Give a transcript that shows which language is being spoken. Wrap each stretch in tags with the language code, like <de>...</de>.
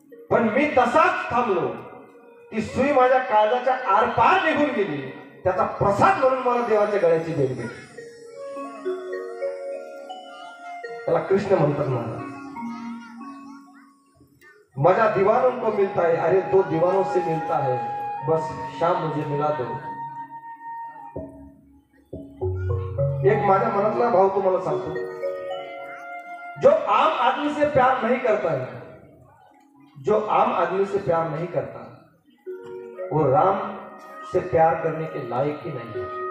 <mr>पण मी तसाच थांबलो, ती सुई माझ्या काळजाच्या आरपार निघून गेली, त्याचा प्रसाद म्हणून मला देवाच्या गळ्याची भेट भेटली. त्याला कृष्ण म्हणतात महाराज.</mr> <hi>मजा दीवानों को मिलता है, अरे दो दीवानों से मिलता है, बस शाम मुझे मिला दो.</hi> <mr>एक माझ्या मनातला भाव तुम्हाला सांगतो.</mr> <hi>जो आम आदमी से प्यार नहीं करता है, जो आम आदमी से प्यार नहीं करता, वो राम से प्यार करने के लायक ही नहीं है.</hi>